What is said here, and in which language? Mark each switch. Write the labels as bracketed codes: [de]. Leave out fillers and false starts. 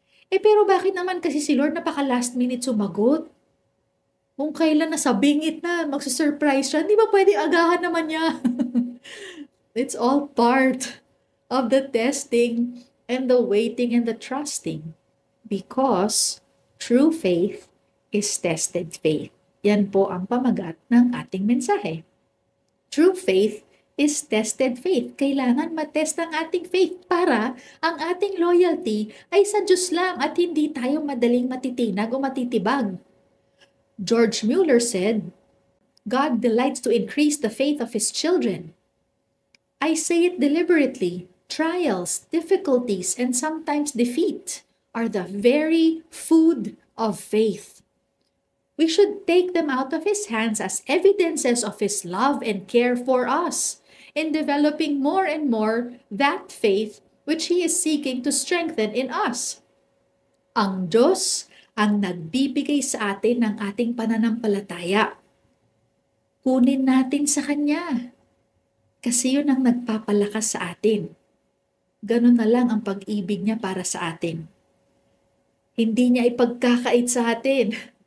[tl] Pero bakit naman kasi si Lord napaka last minute sumagot? Kung kailan nasa bingit na, magsusurprise siya, di ba pwede agahan naman niya? [en] It's all part of the testing and the waiting and the trusting. Because true faith is tested faith. [tl] Yan po ang pamagat ng ating mensahe. [en] True faith is tested faith. [tl] Kailangan matest ang ating faith para ang ating loyalty ay sa Diyos lang at hindi tayo madaling matitinag o matitibag. [en] George Mueller said, God delights to increase the faith of His children. I say it deliberately. Trials, difficulties, and sometimes defeat are the very food of faith. We should take them out of His hands as evidences of His love and care for us in developing more and more that faith which He is seeking to strengthen in us. [tl] Ang Diyos ang nagbibigay sa atin ng ating pananampalataya. Kunin natin sa Kanya kasi yun ang nagpapalakas sa atin. Ganun na lang ang pag-ibig niya para sa atin. Hindi niya ipagkakait sa atin.